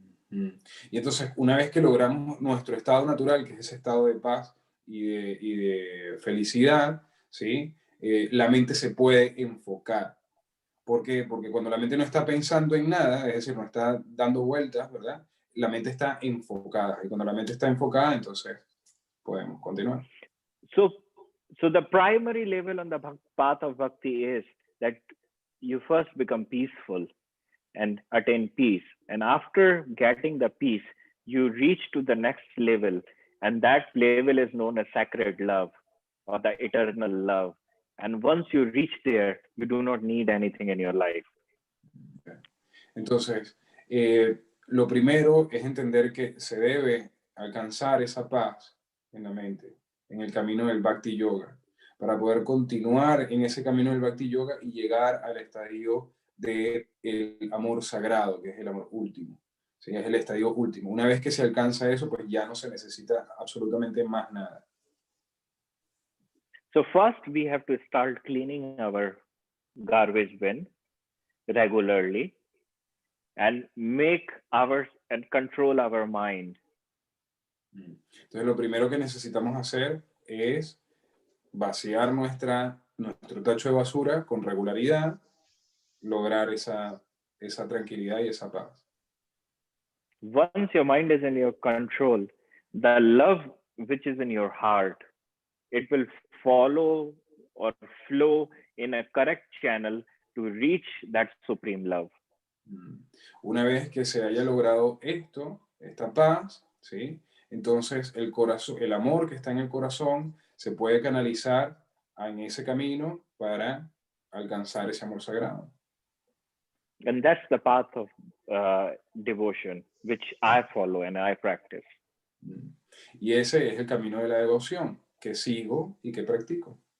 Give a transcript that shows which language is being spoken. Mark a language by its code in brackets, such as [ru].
[es] Y entonces, una vez que logramos nuestro estado natural, que es ese estado de paz y de felicidad, ¿sí? La mente se puede enfocar. ¿Por qué? Porque cuando la mente no está pensando en nada, es decir, no está dando vueltas, ¿verdad? La mente está enfocada. Y cuando la mente está enfocada, entonces podemos continuar. [en] So the primary level on the path of bhakti is that you first become peaceful and attain peace. And after getting the peace, you reach to the next level. And that level is known as sacred love or the eternal love. And once you reach there, you do not need anything in your life. [es] Entonces, lo primero es entender que se debe alcanzar esa paz en la mente, en el camino del Bhakti Yoga, para poder continuar en ese camino del Bhakti Yoga y llegar al estadio del amor sagrado, que es el amor último. ¿Sí? Es el estadio último. Una vez que se alcanza eso, pues ya no se necesita absolutamente más nada. [en] So first we have to start cleaning our garbage bin regularly. and make ours and control our mind. [es] Entonces, lo primero que necesitamos hacer es vaciar nuestro tacho de basura con regularidad, lograr esa tranquilidad y esa paz. [en] Once your mind is in your control, the love which is in your heart, it will follow or flow in a correct channel to reach that supreme love. [es] Una vez que se haya logrado esta paz, ¿sí? Entonces el amor que está en el corazón se puede canalizar en ese camino para alcanzar ese amor sagrado. [en] And that's the path of devotion, which I follow and I practice. [es] Y ese es el camino de la devoción que sigo y que practico.